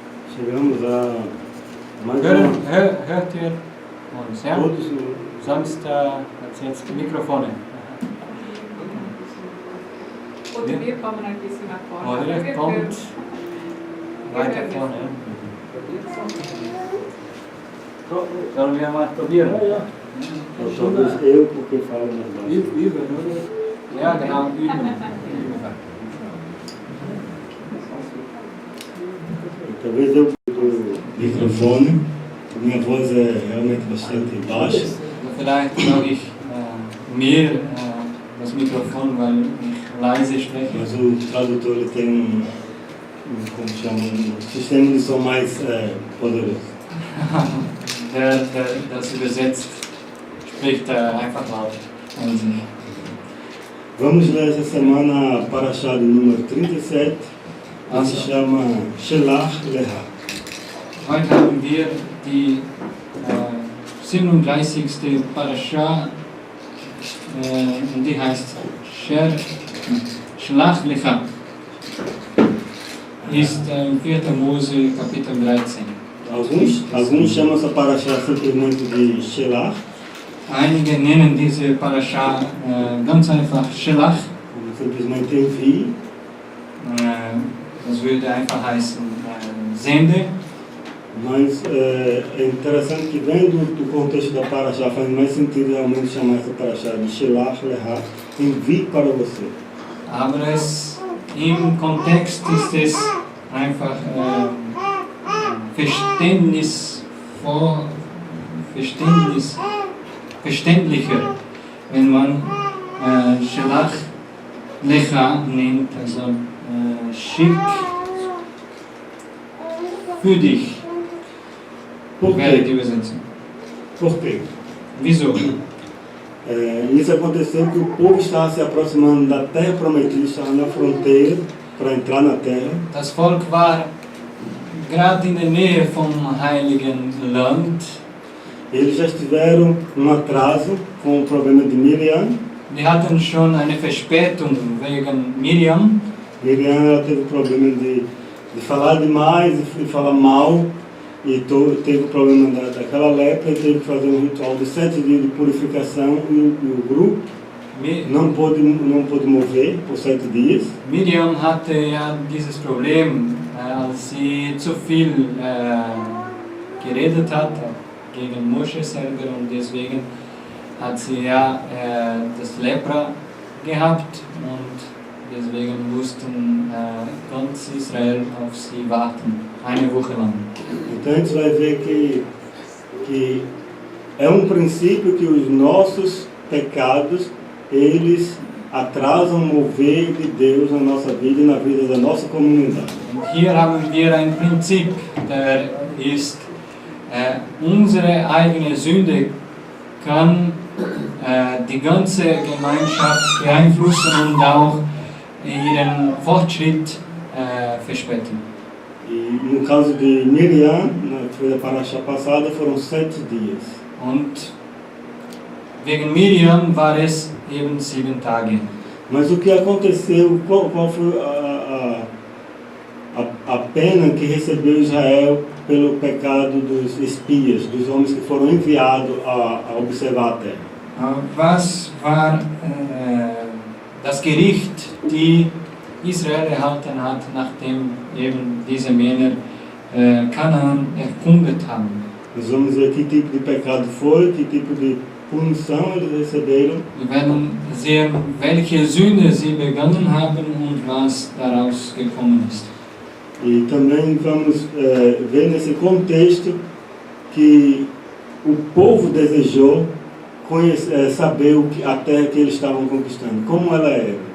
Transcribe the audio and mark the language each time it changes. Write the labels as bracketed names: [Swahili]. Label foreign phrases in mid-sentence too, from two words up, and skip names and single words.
[Portuguese] Chegamos a mais [German] Hört ihr uns, ja? [Portuguese] todos. [German] Sonst jetzt Mikrofone. Oder wir kommen ein bisschen nach vorne. Oder ihr kommt weiter vorne. Sollen wir mal probieren? [Portuguese] Talvez eu, porque falo mais baixo. [German] Üben, oder? Ja, genau, üben. [Portuguese] Talvez eu do microfone, minha voz é realmente bastante baixa. [German] Vielleicht brauche ich mehr das Mikrofon, weil ich leise spreche. [Portuguese] Mas o tradutor ele tem como chama, sistema de som mais poderoso. [German] Das übersetzt spricht einfach laut. [Portuguese] Vamos ler essa semana a Parashah de número 37, que se chama [Hebrew] שלח לך. [German] Heute haben wir die 37. Parashah und die heißt [Hebrew] שלח לך. [German] Ist 4. Mose Kapitel 13. [Portuguese] Alguns chamam essa Parashah simplesmente de Shlach. [German] Einige nennen diese Parashah ganz einfach Shlach. [Portuguese] Simplesmente envie. [German] Das würde einfach heißen Sende. [Portuguese] Mas é interessante que vendo do contexto da Parashah faz mais sentido realmente chamar essa Parashah de [Hebrew] שלח לך, [Portuguese] envie para você. [German] Aber im Kontext ist es einfach verständlicher, wenn man [Hebrew] שלח לך [German] nennt, also schick für dich. Wäre die Übersetzung. [Portuguese] Por quê? [German] Wieso? [Portuguese] Isso aconteceu que o povo estava se aproximando da terra prometida, estava na fronteira para entrar na terra. [German] Das Volk war gerade in der Nähe vom Heiligen Land. [Portuguese] Eles já tiveram atraso com o problema de Miriam. [German] Die hatten schon eine Verspätung wegen Miriam. [Portuguese] Miriam ela teve o problema de falar demais e falar mal. E teve o problema daquela lepra e teve que fazer um ritual de 7 dias de purificação e o grupo não pôde mover por 7 dias. [German] Miriam hatte ja dieses Problem, als sie zu viel geredet hat gegen Moshe selber und deswegen hat sie ja das Lepra gehabt und deswegen mussten ganz Israel auf sie warten, eine Woche lang. [Portuguese] Então a gente vai ver que é princípio que os nossos pecados, eles atrasam o mover de Deus na nossa vida e na vida da nossa comunidade. [German] Und hier haben wir ein Prinzip, der ist, unsere eigene Sünde kann die ganze Gemeinschaft beeinflussen und auch ihren Fortschritt verspäten. [Portuguese] E no caso de Miriam, na Parashah passada, foram 7 dias. [German] Und wegen Miriam war es eben 7 Tage. [Portuguese] Mas o que aconteceu, qual foi a pena que recebeu Israel pelo pecado dos espias, dos homens que foram enviados a observar a terra? [German] Was war das Gericht, die Israel erhalten hat, nachdem eben diese Männer Kanaan erkundet haben? [Portuguese] Nós vamos ver que tipo de pecado foi, que tipo de punição eles receberam. [German] Wir werden sehen, welche Sünde sie begangen haben und was daraus gekommen ist. [Portuguese] E também vamos ver nesse contexto que o povo desejou saber a terra que eles estavam conquistando, como ela era.